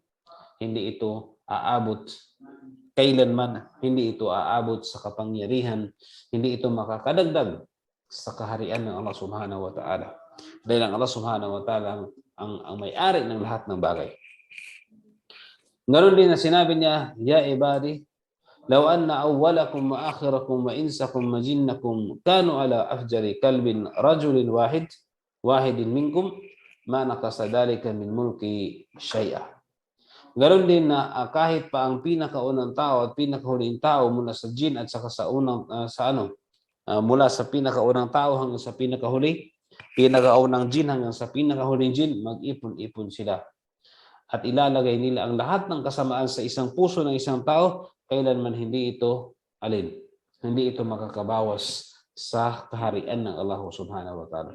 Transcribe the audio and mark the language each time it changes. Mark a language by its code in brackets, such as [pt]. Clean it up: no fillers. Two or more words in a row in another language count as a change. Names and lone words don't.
[tl] Hindi ito aabot kailanman, hindi ito aabot sa kapangyarihan, hindi ito makakadagdag sa kaharian ng [ar] الله سبحانه وتعالى. [tl] Dahil ang [ar] الله سبحانه وتعالى [tl] ang may-ari ng lahat ng bagay. Ganon din na sinabi niya, [ar] يا عبادي لو أن أولكم وآخركم وإنسكم وجنكم كانوا على أفجر قلب رجل واحد منكم ما نقص ذلك من ملكي شيئا. [tl] Ganon din na kahit pa ang pinakaunang tao at pinakahuling tao mula sa jin at saka sa unang mula sa pinakaunang tao hanggang sa pinakahuli, pinakaunang jin hanggang sa pinakahuling jin, mag-ipon-ipon sila. At ilalagay nila ang lahat ng kasamaan sa isang puso ng isang tao, kailanman hindi ito hindi ito makakabawas sa kaharian ng [ar] الله سبحانه وتعالى.